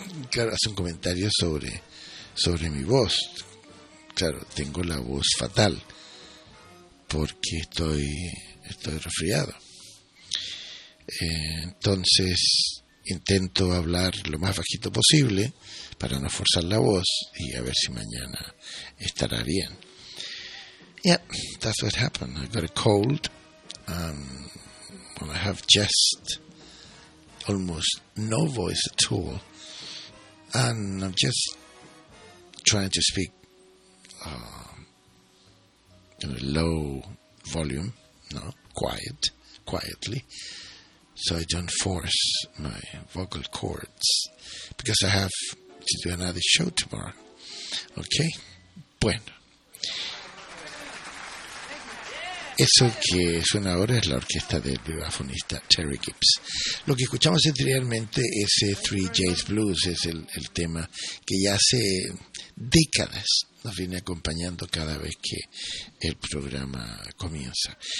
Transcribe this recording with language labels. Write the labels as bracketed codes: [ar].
[es] Claro, hace un comentario sobre mi voz. Claro, tengo la voz fatal porque estoy resfriado. Entonces intento hablar lo más bajito posible para no forzar la voz y a ver si mañana estará bien. [en] Yeah, that's what happened. I got a cold. I have just almost no voice at all. And I'm just trying to speak in a low volume, no, quietly, so I don't force my vocal cords, because I have to do another show tomorrow. [es] Okay? Bueno. Eso que suena ahora es la orquesta del vibrafonista Terry Gibbs. Lo que escuchamos anteriormente es Three J's Blues, es el tema que ya hace décadas nos viene acompañando cada vez que el programa comienza.